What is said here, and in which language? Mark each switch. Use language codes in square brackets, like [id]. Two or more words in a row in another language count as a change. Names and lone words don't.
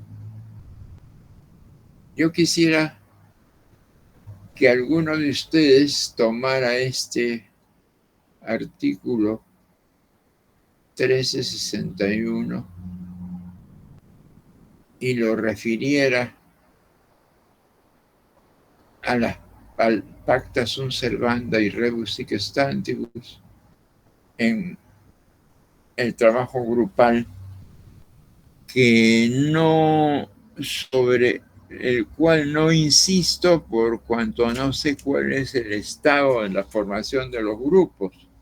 [es] Yo quisiera que alguno de ustedes tomara este artículo 1361 y lo refiriera al [la] pacta sunt servanda [es] y [la] rebus sic stantibus [es] en el trabajo grupal, que no, sobre el cual no insisto por cuanto no sé cuál es el estado de la formación de los grupos,